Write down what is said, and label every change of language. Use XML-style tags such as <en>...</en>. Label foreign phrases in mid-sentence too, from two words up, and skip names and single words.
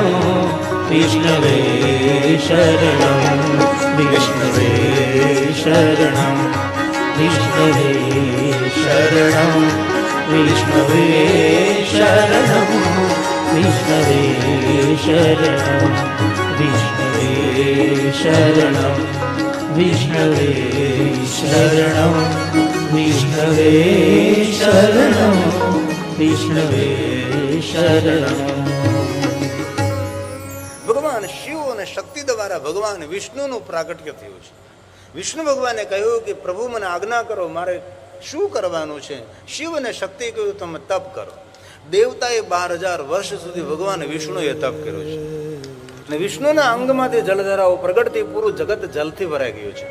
<sa>विष्णवे शरणं विष्णवे शरणं विष्णवे शरणं विष्णवे शरणं विष्णवे शरणं विष्णवे शरणं विष्णवे शरणं विष्णवे शरणं विष्णवे शरणं।</sa> <gu>ભગવાન શિવ અને શક્તિ દ્વારા ભગવાન વિષ્ણુનું પ્રાગટ્ય થયું છે. વિષ્ણુ ભગવાને કહ્યું કે પ્રભુ મને આજ્ઞા કરો, મારે શું કરવાનું છે? શિવ અને શક્તિ કહ્યું તમે તપ કરો. દેવતાએ 12,000 વર્ષ સુધી ભગવાન વિષ્ણુએ તપ કર્યું છે અને વિષ્ણુના અંગમાંથી જલધારાઓ પ્રગટથી પૂરું જગત જલથી ભરાઈ ગયું છે.</gu>